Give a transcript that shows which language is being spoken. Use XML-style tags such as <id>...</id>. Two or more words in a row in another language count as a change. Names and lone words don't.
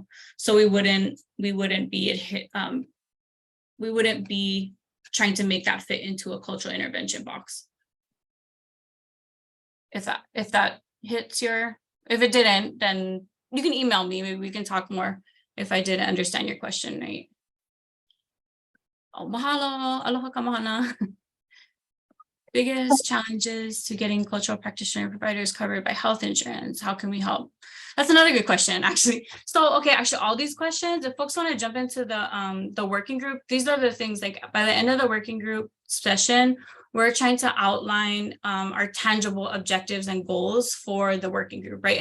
<en>So we wouldn't be trying to make that fit into a cultural intervention box. If that hits if it didn't, then you can email me. Maybe we can talk more if I didn't understand your question, right?</en> <haw>Oh, mahalo, aloha kamahana.</haw> <en>Biggest challenges to getting cultural practitioner providers covered by health insurance. How can we help? That's another good question, actually. So, okay, actually, all these questions, if folks want to jump into the working group, these are the things like by the end of the working group session, we're trying to outline our tangible objectives and goals for the working group, right?</en>